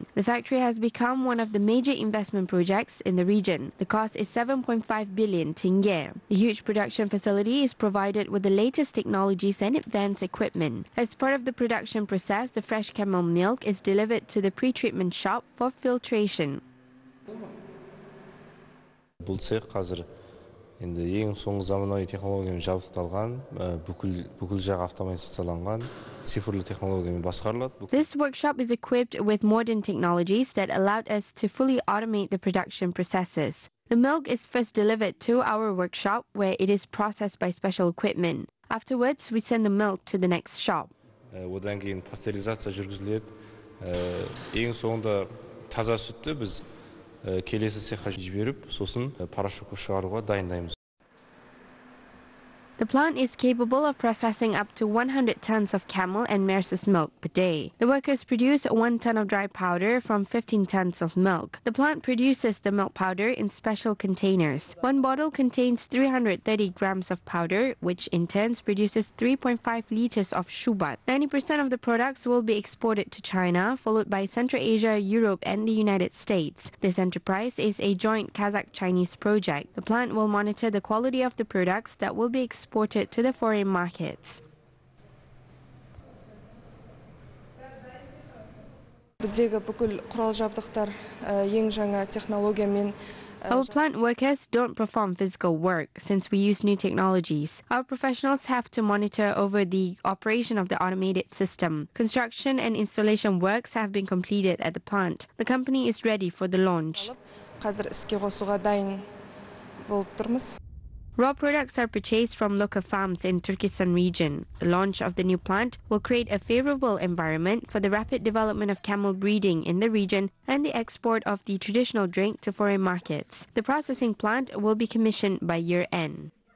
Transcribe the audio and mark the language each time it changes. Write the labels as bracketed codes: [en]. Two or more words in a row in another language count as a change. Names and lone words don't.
[en] The factory has become one of the major investment projects in the region. The cost is 7.5 billion tenge. The huge production facility is provided with the latest technologies and advanced equipment. As part of the production process, the fresh camel milk is delivered to the pre-treatment shop for filtration. [kk] Енді ең соңғы заманауи технологиямен жабдықталған, бүкіл жағы автоматизацияланған, цифрлы технологиямен басқарылады. [en] This workshop is equipped with modern technologies that allowed us to fully automate the production processes. The milk is first delivered to our workshop where it is processed by special equipment. Afterwards, we send the milk to the next shop. [kk] Одан кейін пастеризация жүргізіледі. Ең соңында таза сүтті біз келесі цехқа жіберіп, сосын порошокқа шығаруға дайындаймыз. [en] The plant is capable of processing up to 100 tons of camel and mare's milk per day. The workers produce 1 ton of dry powder from 15 tons of milk. The plant produces the milk powder in special containers. One bottle contains 330 grams of powder, which in turn produces 3.5 liters of shubat. 90% of the products will be exported to China, followed by Central Asia, Europe, and the United States. This enterprise is a joint Kazakh-Chinese project. The plant will monitor the quality of the products that will be exported to the foreign markets. [kk] Біздегі бүкіл құрал-жабдықтар ең жаңа технологиямен. [en] Our plant workers don't perform physical work since we use new technologies. Our professionals have to monitor over the operation of the automated system. Construction and installation works have been completed at the plant. The company is ready for the launch. [kk] Қазір іске қосуға дайын болып тұрмыз. [en] Raw products are purchased from local farms in Turkestan region. The launch of the new plant will create a favorable environment for the rapid development of camel breeding in the region and the export of the traditional drink to foreign markets. The processing plant will be commissioned by year end.